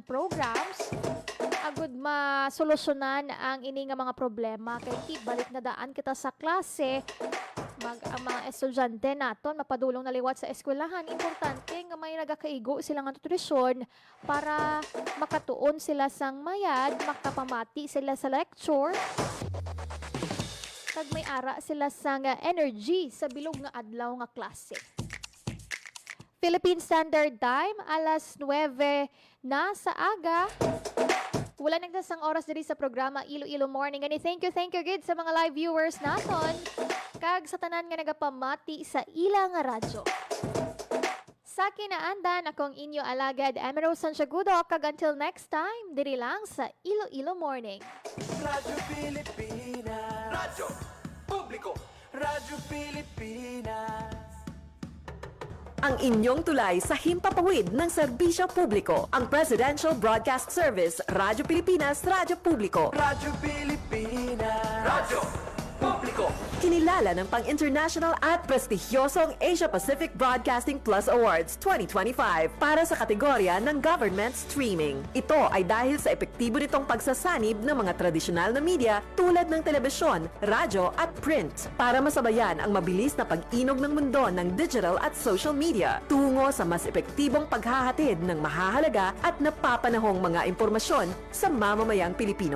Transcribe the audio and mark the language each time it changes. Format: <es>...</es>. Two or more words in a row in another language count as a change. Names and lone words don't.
<hil>programs agud masolusyonan ang ini nga mga problema kay balik na daan kita sa klase ang mga estudyante naton mapadulong na liwat sa eskwelahan importante nga may nagakaigo sila nga nutrisyon para makatuon sila sang mayad makapamati sila sa lecture kag may ara sila sang energy sa bilog nga adlaw nga klase. Philippine Standard Time alas 9 na sa aga. Wala nagdasang oras diri sa programa Iloilo Morning. Gani</hil> <en>thank you</en> <hil>good sa mga live viewers naton kag sa tanan nga nagapamati sa ilang radyo. Sa kinaandan akong inyo alagad Emerald Santiagudo kag</hil> <en>until next time</en> <hil>diri lang sa Iloilo Morning.</hil> <tl>Radyo Pilipinas. Radyo Publiko. Radyo Pilipinas. Ang inyong tulay sa himpapawid ng serbisyo publiko. Ang Presidential Broadcast Service, Radyo Pilipinas, Radyo Publiko. Radyo Pilipinas. Radyo Publiko. Kinilala ng pang-international at prestigyosong Asia Pacific Broadcasting Plus Awards 2025 para sa kategorya ng Government Streaming. Ito ay dahil sa epektibo nitong pagsasanib ng mga tradisyonal na media tulad ng telebisyon, radyo at print para masabayan ang mabilis na pag-inog ng mundo ng digital at</tl> <en>social media</en> <tl>tungo sa mas epektibong paghahatid ng mahahalaga at napapanahong mga impormasyon sa mamamayang Pilipino.</tl>